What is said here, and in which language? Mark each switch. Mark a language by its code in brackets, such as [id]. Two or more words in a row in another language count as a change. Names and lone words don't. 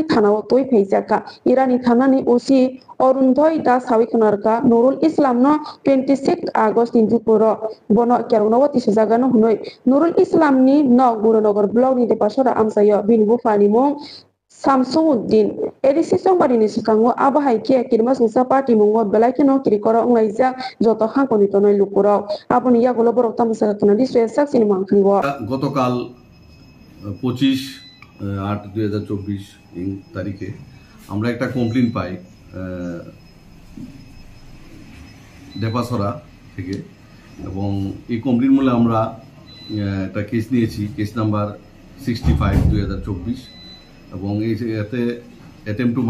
[trp] thanao toi pheijaka Irani thanani osi Orunthoi Das Hawikanarka Nurul Islam no 26 August Indupuro bono kerunawati sejagano hunoi Nurul Islam ni no Gurunagar blog ni de pasora amsayo binbu fani mong Samsuddin edisi songbari ni sikango abahai ke kirmas nisa party mungo belai no kirikoro nglaija joto hankoni tonoi lukuro apuni ya golo borok tamsaka kanadi swesak sinima khango [bn] গতকাল 25/8/2024 তারিখে আমরা একটা কমপ্লেইন পাই ডেপাসরা থেকে এবং এই কমপ্লেইন মূলে আমরা একটা কেস নিয়েছি কেস নাম্বার 65/2024 এবং এতে [en] attempt to